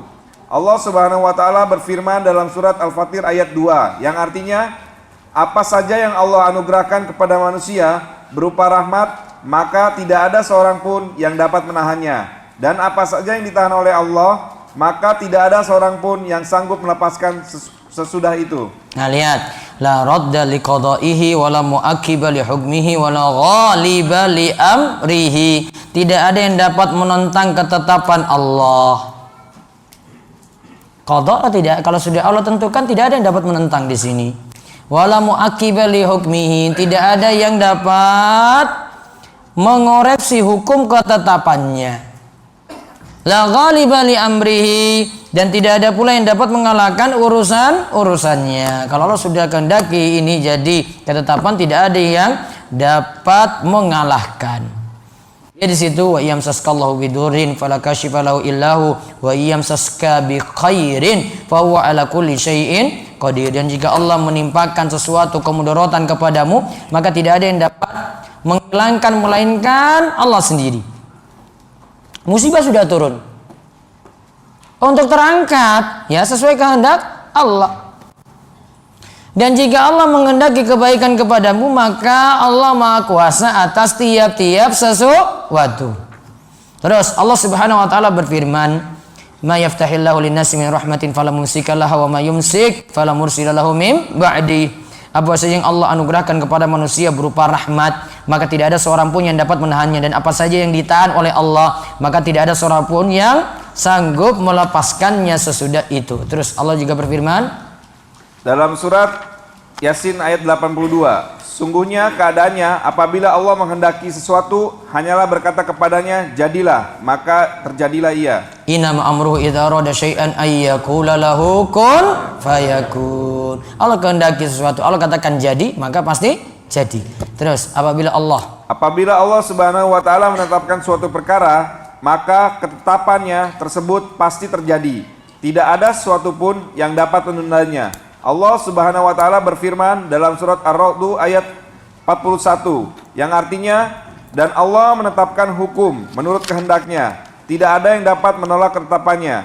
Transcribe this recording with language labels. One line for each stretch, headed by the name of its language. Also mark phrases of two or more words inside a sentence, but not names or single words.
Indonesian: Allah
Arabic: سبحانه وتعالى
Indonesian: berfirman dalam surat Al-Fatir ayat 2 yang artinya, apa saja yang Allah anugerahkan kepada manusia berupa rahmat, maka tidak ada seorang pun yang dapat menahannya, dan apa saja yang ditahan oleh Allah, maka tidak ada seorang pun yang sanggup melepaskan sesudah itu. Nah, lihat,
Arabic: لا راد لقضائه ولا معقب لحكمه ولا غالب لأمره.
Indonesian: Tidak ada yang dapat menentang ketetapan Allah. Qada tidak, kalau sudah Allah tentukan tidak ada yang dapat menentang di sini.
Arabic: ولا معقب لحكمه,
Indonesian: tidak ada yang dapat mengoreksi hukum ketetapannya.
Arabic: لا غالب لأمره,
Indonesian: dan tidak ada pula yang dapat mengalahkan urusannya. Kalau Allah sudah kehendaki ini jadi ketetapan, tidak ada yang dapat mengalahkan. Ya, di situ
Arabic: وإن يمسسك الله بضر فلا كاشف له إلا هو وإن يمسسك بخير فهو على كل شيء قدير.
Indonesian: Dan jika Allah menimpakan sesuatu kemudaratan kepadamu, maka tidak ada yang dapat menghilangkan melainkan Allah sendiri. Musibah sudah turun, untuk terangkat ya sesuai kehendak Allah. Dan jika Allah menghendaki kebaikan kepadamu, maka Allah Maha Kuasa atas tiap-tiap sesuatu. Terus Allah
Arabic: سبحانه وتعالى
Indonesian: berfirman,
Arabic: "ما يفتح الله للناس من رحمة فلا ممسك لها وما يمسك فلا مرسل له من بعده."
Indonesian: Apa saja yang Allah anugerahkan kepada manusia berupa rahmat, maka tidak ada seorang pun yang dapat menahannya, dan apa saja yang ditahan oleh Allah, maka tidak ada seorang pun yang sanggup melepaskannya sesudah itu. Terus Allah juga berfirman dalam surat Yasin ayat 82, sungguhnya keadaannya apabila Allah menghendaki sesuatu hanyalah berkata kepadanya jadilah, maka terjadilah ia.
Arabic: إنما أمره إذا أراد شيئا أن يقول له كن فيكون.
Indonesian: Allah kehendaki sesuatu, Allah katakan jadi, maka pasti jadi. Terus apabila Allah
Arabic: سبحانه وتعالى
Indonesian: menetapkan suatu perkara, maka ketetapannya tersebut pasti terjadi. Tidak ada sesuatu pun yang dapat menundanya. Allah
Arabic: سبحانه وتعالى
Indonesian: berfirman dalam surat Ar-Ra'd ayat 41 yang artinya, dan Allah menetapkan hukum menurut kehendaknya, tidak ada yang dapat menolak ketetapannya.